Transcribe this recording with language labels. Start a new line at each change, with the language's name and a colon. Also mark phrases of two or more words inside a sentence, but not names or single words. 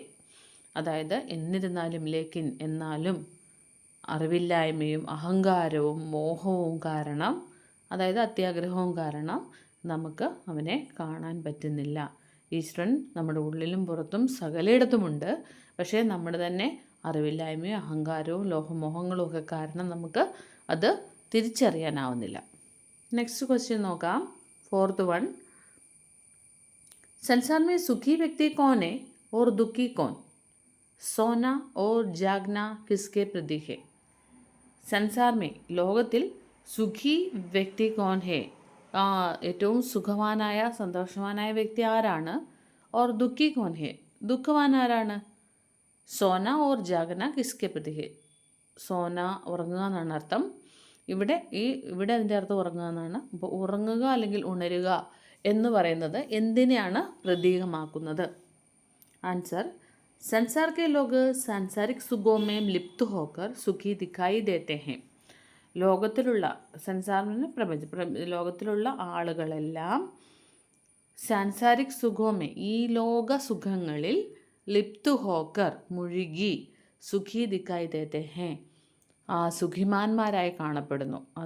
Malayalam: അതായത് എന്നിരുന്നാലും, ലേക്കിൻ എന്നാലും, അറിവില്ലായ്മയും അഹങ്കാരവും മോഹവും കാരണം, അതായത് അത്യാഗ്രഹവും കാരണം നമുക്ക് അവനെ കാണാൻ പറ്റുന്നില്ല. ഈശ്വരൻ നമ്മുടെ ഉള്ളിലും പുറത്തും സകലയിടത്തുമുണ്ട്. പക്ഷേ നമ്മുടെ തന്നെ അറിവില്ലായ്മയും അഹങ്കാരവും ലോഹമോഹങ്ങളും ഒക്കെ കാരണം നമുക്ക് അത് തിരിച്ചറിയാനാവുന്നില്ല.
English: next question
Malayalam: നോക്കാം.
English: fourth one,
Hindi: संसार में सुखी व्यक्ति कौन है और दुखी कौन? सोना और जागना किसके प्रतीक है? संसार में,
Malayalam: ലോകത്തിൽ,
Hindi: सुखी व्यक्ति कौन है,
Malayalam: ഏറ്റവും സുഖവാനായ സന്തോഷവാനായ വ്യക്തി ആരാണ്?
Hindi: और दुखी कौन है,
Malayalam: ദുഃഖവാൻ ആരാണ്?
Hindi: सोना और जागना किसके प्रतीक है.
Malayalam: സോന ഉറങ്ങുക എന്നാണ് അർത്ഥം. ഇവിടെ അതിൻ്റെ അർത്ഥം ഉറങ്ങുക എന്നാണ്. അപ്പോൾ ഉറങ്ങുക അല്ലെങ്കിൽ ഉണരുക എന്ന് പറയുന്നത് എന്തിനെയാണ് പ്രതീകമാക്കുന്നത്? ആൻസർ,
Hindi: संसार के लोग सांसारिक सुखों में लिप्त होकर सुखी दिखाई देते हैं.
Malayalam: ലോകത്തിലുള്ള, സംസാറിന് ലോകത്തിലുള്ള ആളുകളെല്ലാം
Hindi: सांसारिक सुखों में,
Malayalam: ഈ ലോക സുഖങ്ങളിൽ,
Hindi: लिप्त होकर
Malayalam: മുഴുകി,
Hindi: सुखी दिखाई देते हैं,
Malayalam: സുഖിമാന്മാരായി കാണപ്പെടുന്നു.